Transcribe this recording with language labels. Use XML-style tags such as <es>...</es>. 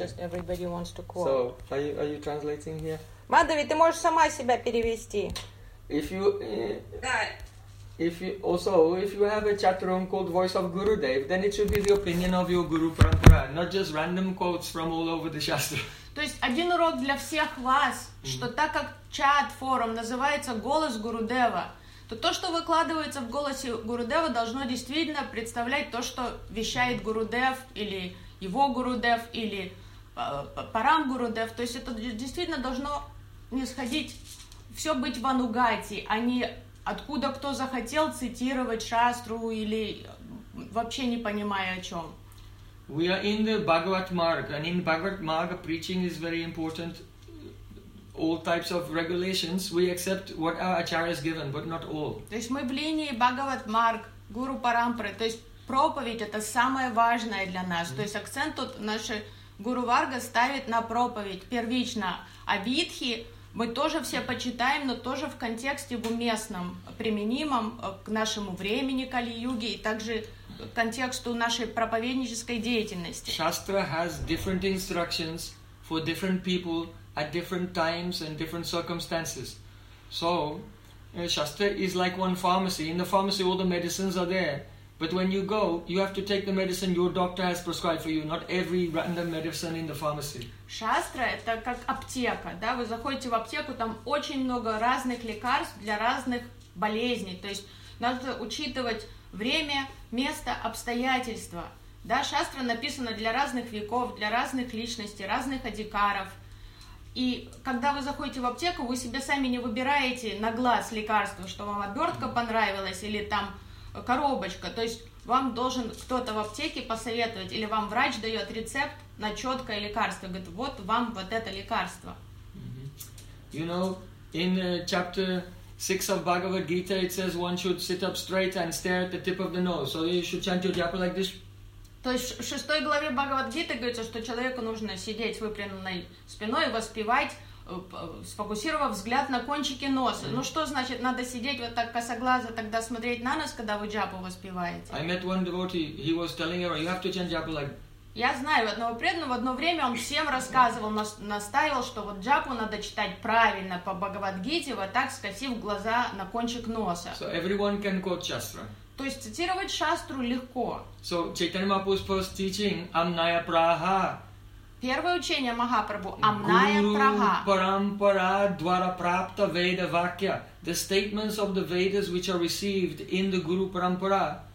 <en>just everybody wants to quote. So, are you translating here?</en> <ru>Madhavi, ты можешь сама себя перевести.</ru> <en>If you have a chat room called Voice of Gurudev, then it should be the opinion of your Guru Parampara, not just random quotes from all over the Shastra.</en> <ru>То есть один урок для всех вас, что так как чат-форум называется «Голос Гурудева», то то, что выкладывается в «Голосе Гурудева», должно действительно представлять то, что вещает Гурудев, или его Гурудев, или Парам Гурудев. То есть это действительно должно не сходить, все быть в анугати, а не откуда кто захотел цитировать шастру или вообще не понимая о чем.</ru> <en>We are in the Bhagavat Marg, and in Bhagavat Marg, preaching is very important. All types of regulations, we accept what our acharya has given, but not all.</en> <ru>То есть мы в линии Bhagavat Marg, Guru Parampara. То есть проповедь это самое важное для нас. Mm-hmm. То есть акцент тут наши Guru Varga ставит на проповедь первично, а Видхи мы тоже все почитаем, но тоже в контексте в уместном, применимом к нашему времени Кали-Юги и также контексту нашей проповеднической деятельности.</ru> <en>Shastra has different instructions for different people at different times and different circumstances. So, Shastra is like one pharmacy. In the pharmacy, all the medicines are there. But when you go, you have to take the medicine your doctor has prescribed for you, not every random medicine in the pharmacy.</en> <ru>Shastra – это как аптека, да? Вы заходите в аптеку, там очень много разных лекарств для разных болезней. То есть, надо учитывать время, место, обстоятельства. Да, шастра написана для разных веков, для разных личностей, разных адикаров. И когда вы заходите в аптеку, вы себе сами не выбираете на глаз лекарство, что вам обертка понравилась или там коробочка. То есть вам должен кто-то в аптеке посоветовать, или вам врач дает рецепт на четкое лекарство. Говорит, вот вам вот это лекарство.</ru> <en>You know, in chapter 6 of Bhagavad Gita, it says one should sit up straight and stare at the tip of the nose. So you should chant your japa like this.</en> <ru>То есть в 6 главе Бхагавад Гиты говорится, что человеку нужно сидеть выпрямленной спиной, воспевать, сфокусировав взгляд на кончике носа. Mm-hmm. Ну что значит, надо сидеть вот так косоглазо, тогда смотреть на нос, когда вы джапу воспеваете?</ru> <en>I met one devotee, he was telling everyone, you have to chant japa like...</en> <ru>Я знаю одного преданного, в одно время он всем рассказывал, настаивал, что вот джапу надо читать правильно по Бхагавад-гите, вот так скосив глаза на кончик носа.</ru> <en>So everyone can quote Shastra.</en> <ru>То есть цитировать шастру легко.</ru> <en>So Chaitanya Mahaprabhu's first teaching, Amnaya Praha.</en> <ru>Первое учение Махапрабху, Амная Праха.</ru> <sa>Guru Parampara Dvara Prapta Veda Vakya.</sa> <en>The statements of the Vedas which are received in the Guru Parampara.</en>